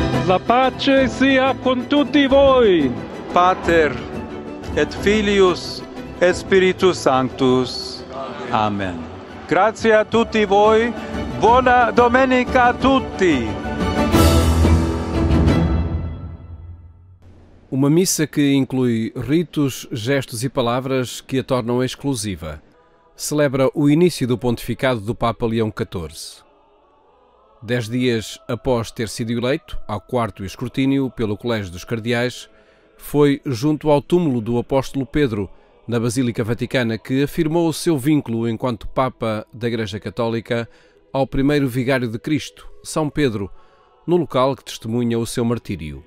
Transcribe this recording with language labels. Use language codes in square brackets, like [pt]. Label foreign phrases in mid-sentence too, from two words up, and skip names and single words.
[it] La pace sia con tutti voi. [la] Pater et Filius et Spiritus Sanctus. [it] Amen. Grazie a tutti voi. Buona domenica a tutti. [pt] Uma missa que inclui ritos, gestos e palavras que a tornam exclusiva. Celebra o início do pontificado do Papa Leão XIV. 10 dias após ter sido eleito, ao quarto escrutínio pelo Colégio dos Cardeais, foi junto ao túmulo do apóstolo Pedro, na Basílica Vaticana, que afirmou o seu vínculo enquanto Papa da Igreja Católica ao primeiro vigário de Cristo, São Pedro, no local que testemunha o seu martírio.